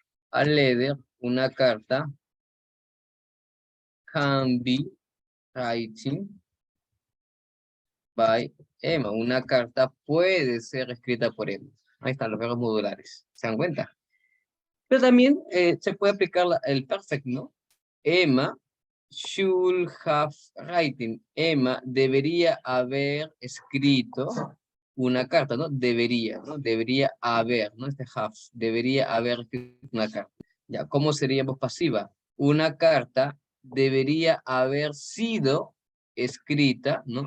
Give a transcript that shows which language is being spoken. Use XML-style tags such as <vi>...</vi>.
<en>A letter,</en> <es>una carta</es> <en>can be written by Emma.</en> <es>Una carta puede ser escrita por Emma. Ahí están los verbos modulares. ¿Se dan cuenta? Pero también se puede aplicar el perfect, ¿no?</es> <en>Emma should have written.</en> <es>Emma debería haber escrito una carta, ¿no? Debería, ¿no? Debería haber, ¿no? Have. Debería haber escrito una carta. Ya, ¿cómo sería voz pasiva? Una carta debería haber sido escrita, ¿no?</es>